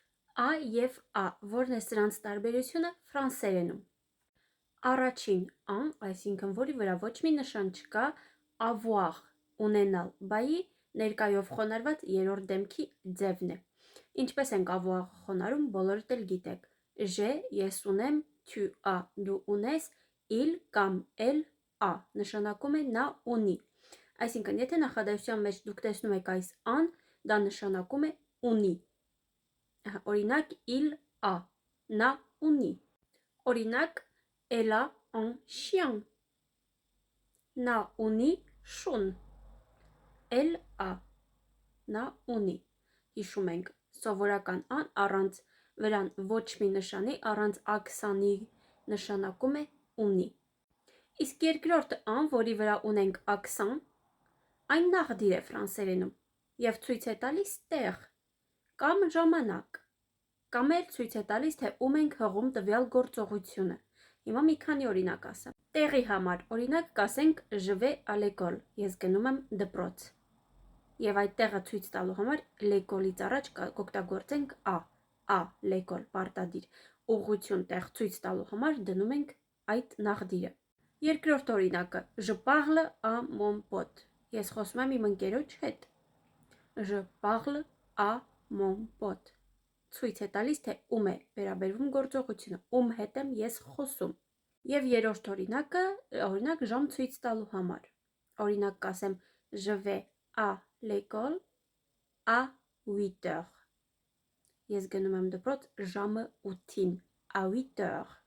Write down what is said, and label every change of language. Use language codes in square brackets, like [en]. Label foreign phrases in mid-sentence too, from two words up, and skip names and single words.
[hy] Ա և ա, որն է սրանց տարբերությունը ֆրանսերենում։ Առաջին ան, այսինքն որի վրա ոչ մի նշան չկա, avoir, ունենալ, բայի ներկայով խոնարհված երրորդ դեմքի ձևն է։ Ինչպես ենք avoir խոնարհում, բոլորդ էլ գիտեք։ J'ai, ես ունեմ, [fr] tu as, [hy] դու ունես, il կամ [fr] elle a, [hy] նշանակում է նա ունի։ Այսինքն, եթե նախադասության մեջ դուք տեսնում եք այս ան, դա նշանակում է ունի։ Օրինակ, [fr] il a, [hy] նա ունի։ Օրինակ, [fr] elle a un chien, [hy] նա ունի շուն։ [fr] Elle a, [hy] նա ունի։ Հիշում ենք, սովորական ան առանց վրան ոչ մի նշանի, առանց աքսանի նշանակում է ունի։ Իսկ երկրորդ ան, որի վրա ունենք աքսան, այն նաղդիր է ֆրանսերենում և ցույց է տալիս տեղ կամ ժամանակ, կամ էլ ցույց է տալիս, թե ում ենք հղում տվյալ գործողությունը։ Հիմա մի քանի օրինակ ասեմ։ Տեղի համար, օրինակ, կասենք [fr] je vais à l'école, [hy] ես գնում եմ դպրոց։ Եվ այդ տեղը ցույց տալու համար l'école-ից առաջ կօգտագործենք [fr] à l'école, [hy] պարտադիր։ Ուղղություն տեղ ցույց տալու համար դնում ենք այդ նաղդիրը։ Երկրորդ օրինակը, [fr] je parle à mon pote, [hy] ես խոսում եմ իմ ընկերոջ հետ։ [fr] Je parle à mon pote, [hy] ցույց է տալիս, թե ում է վերաբերվում գործողությունը, ում հետ եմ ես խոսում։ Եվ երրորդ օրինակը, օրինակ ժամ ցույց տալու համար։ Օրինակ կասեմ [fr] je vais à l'école à 8 heures, [hy] ես գնում եմ դպրոց ժամը 8-ին, [fr] à 8 heures։